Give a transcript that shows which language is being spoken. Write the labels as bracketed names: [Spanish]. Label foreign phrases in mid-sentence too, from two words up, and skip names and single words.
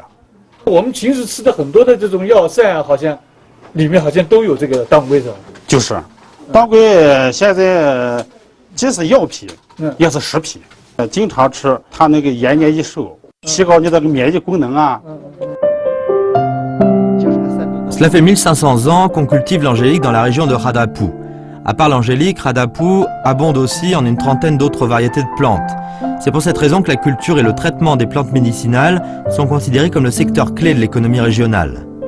[Chinese] 我们平时吃的很多的这种药膳啊，好像里面好像都有这个当归是吧？就是，当归现在既是药品，也是食品。经常吃，它那个延年益寿，提高你这个免疫功能啊。 [French] Cela fait 1500 ans qu'on cultive l'angélique dans la région de Radapou. À part l'angélique, Radapou abonde aussi en une trentaine d'autres variétés de plantes. C'est pour cette raison que la culture et le traitement des plantes médicinales sont considérés comme le secteur clé de l'économie régionale.